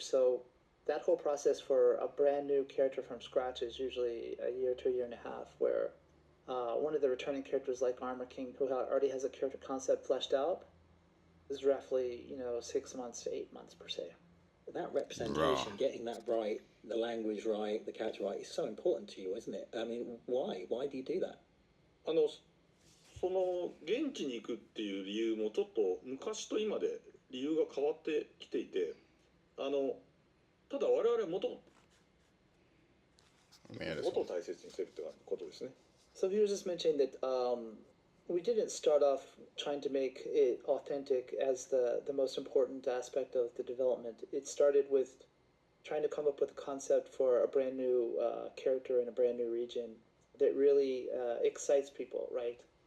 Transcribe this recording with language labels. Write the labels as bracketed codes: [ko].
[en] So that whole process for a brand new character from scratch is usually a year to a year and a half, where one of the returning characters like Armor King, who already has a character concept fleshed out, is roughly 6 months to 8 months per se. That representation, getting that right, the language right, the character right, is so important to you, isn't it? I mean, why? Why do you do that? [ja] その現地に行くっていう理由もちょっと昔と今で理由が変わってきていて、ただ我々元を大切にしてるってことですね。 [en] So he was just mentioning that we didn't start off trying to make it authentic as the most important aspect of the development. It started with trying to come up with a concept for a brand new character in a brand new region that really excites people, right?